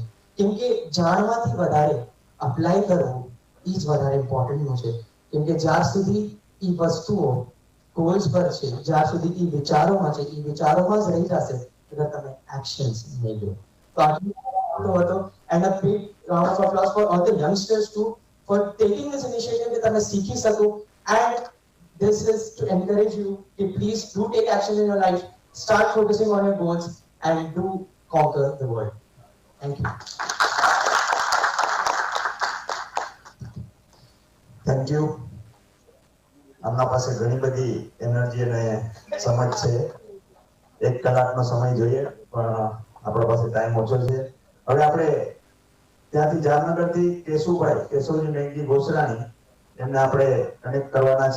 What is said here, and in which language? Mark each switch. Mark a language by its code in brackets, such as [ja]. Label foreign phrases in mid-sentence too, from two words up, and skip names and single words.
[gu] કેમ કે જાણવાથી વધારે અપ્લાય કરવું એ જ વધારે ઇમ્પોર્ટન્ટ છે. કેમ કે જ્યાર સુધી એ વસ્તુઓ ગોલ્સ પર છે, જ્યાર સુધી એ વિચારોમાં છે, એ વિચારોમાં જ રહી જશે અગર તમે એક્શન્સ નહીં લો. તો આટલું હતો. [en] and a big round of applause for all the youngsters too for taking this initiative [gu] કે તમે શીખી શકો. [en] And this is to encourage you to please do take action in your life, start focusing on your goals and do conquer the world. Thank you. Thank you. [gu] આપના પાસે ઘણી બધી એનર્જી અને સમજ છે. 1 કલાકનો સમય જોઈએ પણ આપણા પાસે ટાઈમ ઓછો છે. હવે આપણે ત્યાંથી જામનગરથી કેશુજી મેઘજી ઘોસરાણી એમને આપણે કનેક્ટ કરવાના છે.